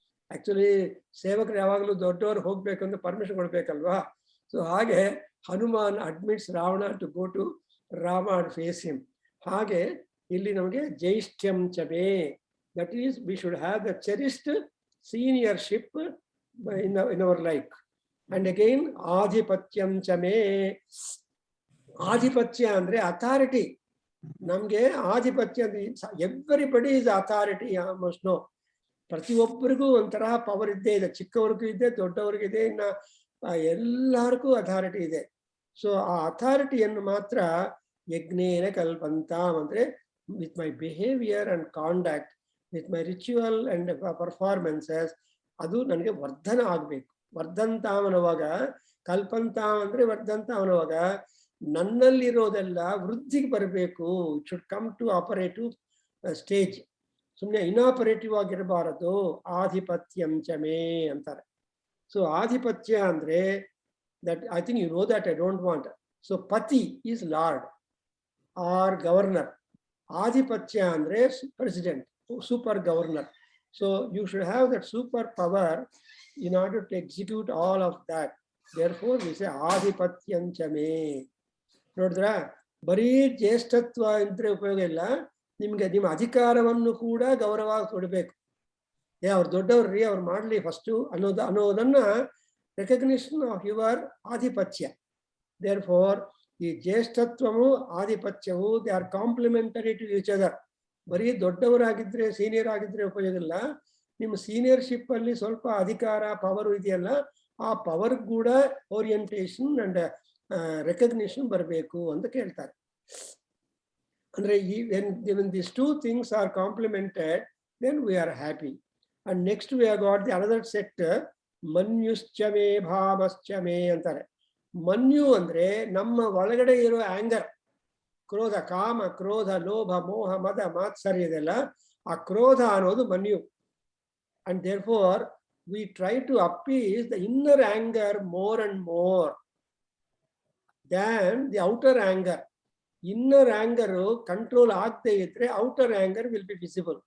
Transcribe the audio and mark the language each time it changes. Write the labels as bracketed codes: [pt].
[kn] Actually ಸೇವಕರು ಯಾವಾಗಲೂ ದೊಡ್ಡವರು ಹೋಗ್ಬೇಕಂತ ಪರ್ಮಿಷನ್ ಕೊಡ್ಬೇಕಲ್ವಾ. [en] So ಹಾಗೆ Hanuman admits Ravana to go to Rama and face him. [kn] ಹಾಗೆ ಇಲ್ಲಿ ನಮಗೆ [sa] ಜೈಷ್ಠ್ಯಂ ಚಮೆ, [en] That is we should have the cherished seniorship in our life. And again [sa] ಆಧಿಪತ್ಯಂ ಚಮೆ. [kn] ಆಧಿಪತ್ಯ ಅಂದ್ರೆ ಅಥಾರಿಟಿ. ನಮ್ಗೆ ಆಧಿಪತ್ಯ ಅಂದ್ರೆ [en] Everybody is authority, almost no. [kn] ಪ್ರತಿಯೊಬ್ಬರಿಗೂ ಒಂಥರ ಪವರ್ ಇದ್ದೇ ಇದೆ, ಚಿಕ್ಕವ್ರಿಗೂ ಇದೆ, ದೊಡ್ಡವ್ರಿಗಿದೆ, ಇನ್ನ ಎಲ್ಲರಿಗೂ ಅಥಾರಿಟಿ ಇದೆ. [en] so [kn] ಆ ಅಥಾರಿಟಿಯನ್ನು ಮಾತ್ರ [sa] ಯಜ್ಞೇನ ಕಲ್ಪಂತಾಂ [en] ಅಂದ್ರೆ with my behaviour and conduct with my ritual and performances [kn] ಅದು ನನಗೆ ವರ್ಧನ ಆಗ್ಬೇಕು. ವರ್ಧಂತಾವನವಾಗ ಕಲ್ಪಂತಾಂ ಅಂದ್ರೆ ವರ್ಧಂತಾವನವಾಗ ನನ್ನಲ್ಲಿರೋದೆಲ್ಲ ವೃದ್ಧಿಗೆ ಬರಬೇಕು. [en] It should come to operative stage. [kn] ಸುಮ್ಮನೆ ಇನಾಪರೇಟಿವ್ ಆಗಿರಬಾರದು. ಆಧಿಪತ್ಯಂ ಚ ಮೇ ಅಂತಾರೆ. ಸೊ ಆಧಿಪತ್ಯ ಅಂದ್ರೆ [en] that I think you know that, I don't want. So pati is lord or governor. Adhipatya andre president, super governor. So you should have that super power in order to execute all of that. Therefore we say adhipatyam cha me. [kn] ನೋಡಿದ್ರಾ, ಬರೀ ಜ್ಯೇಷ್ಠತ್ವ ಅಂದ್ರೆ ಉಪಯೋಗ ಇಲ್ಲ, ನಿಮ್ಗೆ ನಿಮ್ಮ ಅಧಿಕಾರವನ್ನು ಕೂಡ ಗೌರವ ಕೊಡಬೇಕು. ಅವ್ರು ದೊಡ್ಡವ್ರಿ, ಅವ್ರು ಮಾಡ್ಲಿ ಫಸ್ಟು ಅನ್ನೋದನ್ನ [en] recognition of your adhipatya. Therefore [kn] ಈ ಜ್ಯೇಷ್ಠತ್ವವು ಆಧಿಪತ್ಯವು [en] They are complementary to each other. [kn] ಬರೀ ದೊಡ್ಡವರಾಗಿದ್ರೆ ಸೀನಿಯರ್ ಆಗಿದ್ರೆ ಉಪಯೋಗ ಇಲ್ಲ. ನಿಮ್ಮ ಸೀನಿಯರ್ಶಿಪ್ ಅಲ್ಲಿ ಸ್ವಲ್ಪ ಅಧಿಕಾರ ಪವರ್ ಇದೆಯಲ್ಲ, ಆ ಪವರ್ ಕೂಡ [en] orientation and recognition [kn] ಬರಬೇಕು ಅಂತ ಕೇಳ್ತಾರೆ. [en] ಅಂದ್ರೆ when these two things are complemented, then we are happy. And next we have got the another sector, [sa] ಮನ್ಯುಶ್ಚಮೇ ಭಾಮಶ್ಚಮೇ [en] ಅಂತಾರೆ. [kn] ಮನ್ಯು ಅಂದ್ರೆ ನಮ್ಮ ಒಳಗಡೆ ಇರೋ ಆಂಗರ್, ಕ್ರೋಧ, ಕಾಮ, ಕ್ರೋಧ, ಲೋಭ, ಮೋಹ, ಮದ, ಮಾತ್ಸರ್ಯ ಇದೆಲ್ಲ, ಆ ಕ್ರೋಧ ಅನ್ನೋದು ಮನ್ಯು. [en] And therefore we try to appease the inner anger more and more than the outer anger. Inner anger [kn] control ಆಗದೆ ಇದ್ರೆ [en] Outer anger will be visible.